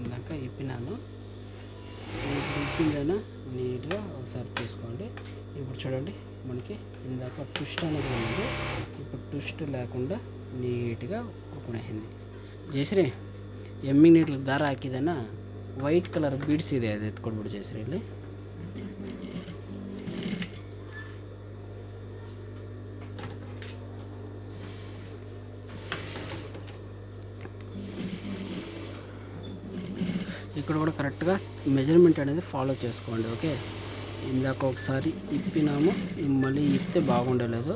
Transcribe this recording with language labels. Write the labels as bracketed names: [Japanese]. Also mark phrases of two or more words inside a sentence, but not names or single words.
[Telugu] ఇప్పినాను. ఇప్పుడు ఇప్పిందైనా నీట్గా ఒకసారి తీసుకోండి. ఇప్పుడు చూడండి, మనకి ఇందాక ట్విస్ట్ అనేది ఉంది, ఇప్పుడు ట్విస్ట్ లేకుండా నీట్గా కుక్కునేసింది. [Kannada] ಜಯಶ್ರೀ ಎಮ್ಮಿಗೆ ನೀಟ್ಲಿ ದಾರ ಹಾಕಿದೇನ [English] white colour beads [Kannada] ಇದೆ, ಅದು ಎತ್ಕೊಡ್ಬಿಡು ಜಯಶ್ರೀ. [Telugu] ಇಲ್ಲಿ ఇక్కడ కూడా కరెక్ట్గా మెజర్మెంట్ అనేది ఫాలో చేసుకోండి. ఓకే, ఇందాక ఒకసారి ఇప్పినాము, మళ్ళీ ఇప్పితే బాగుండలేదు.